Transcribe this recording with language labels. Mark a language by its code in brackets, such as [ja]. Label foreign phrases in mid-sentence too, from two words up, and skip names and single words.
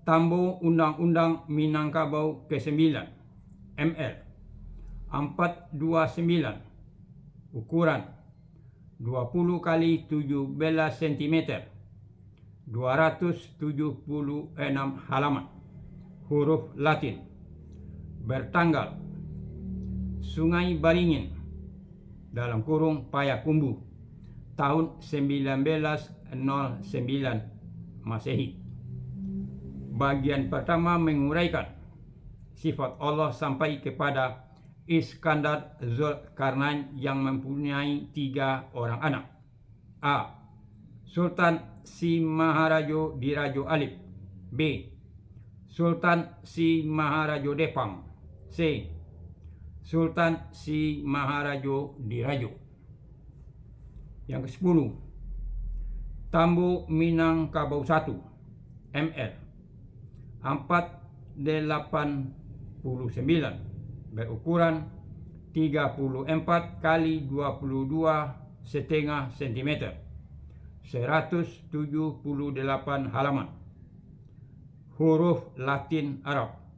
[id] Tambo Undang-Undang Minangkabau ke-9, ML 429, ukuran 20 kali 17 cm, 276 halaman, huruf Latin, bertanggal Sungai Baringin dalam kurung Payakumbuh tahun 1909 Masehi. Bagian pertama menguraikan sifat Allah sampai kepada Iskandar Zulkarnain yang mempunyai 3 orang anak. A. Sultan Si Maharajo Dirajo Alip. B. Sultan Si Maharajo Depang. C. Sultan Si Maharajo Dirajo. Yang ke-10, Tambo Minangkabau 1 ml 489 berukuran 34 kali 22,5 cm, 178 halaman, huruf Latin Arab.